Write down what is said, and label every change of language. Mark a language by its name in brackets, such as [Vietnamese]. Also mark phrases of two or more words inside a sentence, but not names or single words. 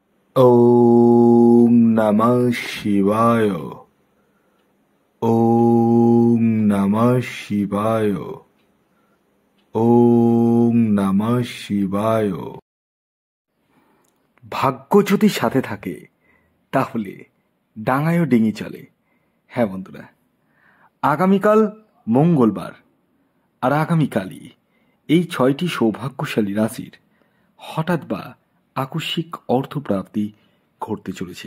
[Sanskrit] ওম নমঃ শিবায়। ওম নমঃ শিবায়। ওম নমঃ শিবায়। [Bangla] ভাগ্য যদি সাথে থাকে তাহলে ডাঙায়ও ডিঙি চলে। হ্যাঁ বন্ধুরা, আগামীকাল মঙ্গলবার আর আগামীকালই এই 6টি সৌভাগ্যশালী রাশির হঠাৎ বা আকস্মিক অর্থপ্রাপ্তি ঘটতে চলেছে।